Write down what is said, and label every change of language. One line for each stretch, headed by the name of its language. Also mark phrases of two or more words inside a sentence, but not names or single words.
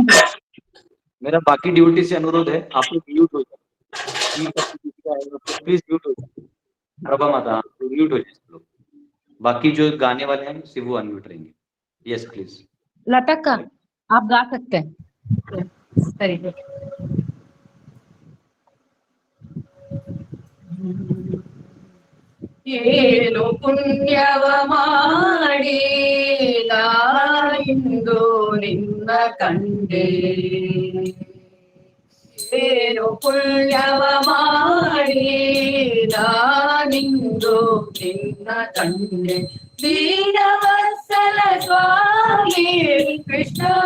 Hindi: मेरा बाकी ड्यूटी से अनुरोध है, आप लोग म्यूट हो जाए, प्लीज म्यूट हो जाए। प्रभा माता म्यूट हो जाए सब लोग, बाकी जो गाने वाले हैं सिर्फ वो अनम्यूट रहेंगे।
English: Yes please.
Hindi: लता का आप गा सकते हैं।
Kannada: ಏನು ಪುಣ್ಯವ ಮಾಡಿದ ಇಂದು ನಿನ್ನ ಕಂಡೆ, ಏನು ಪುಣ್ಯವ ಮಾಡಿದ ನಿಂದು ನಿನ್ನ ಕಂಡೆ, ದೀನವತ್ಸಲ ಸ್ವಾಮಿ ಕೃಷ್ಣ,